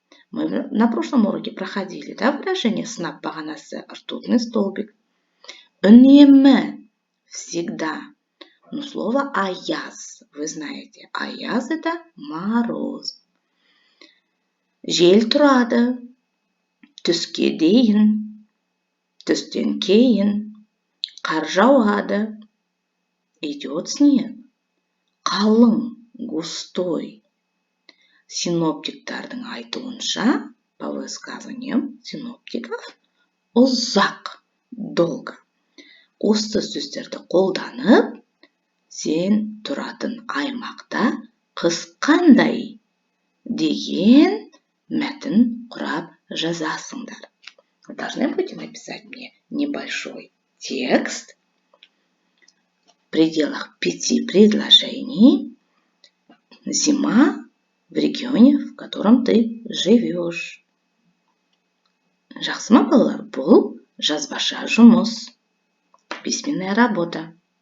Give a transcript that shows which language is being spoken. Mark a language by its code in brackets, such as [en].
[ru] Мы на прошлом уроке проходили, да, выражение «снап бағанасы», ртутный столбик. [kk] Үнемі, [ru] всегда. Но слово «аяз», вы знаете, аяз – это мороз. [kk] Жел тұрады, түске дейін, түстен кейін, қар жауады, [ru] идет снег, [kk] қалың, [ru] густой. [kk] Синоптиктардың айтуынша, [ru] по высказываниям синоптиков, [kk] ұзақ, [ru] долго. [kk] Осы сөздерді қолданып, сен тұратын аймақта қыс қандай деген мәтін құрап жазасыңдар. [ru] Вы должны будете написать мне небольшой текст в пределах 5 предложений. Зима в регионе, в котором ты живешь. [kk] Жақсы ма, балалар? Бұл жазбаша жұмыс. [ru] Письменная работа.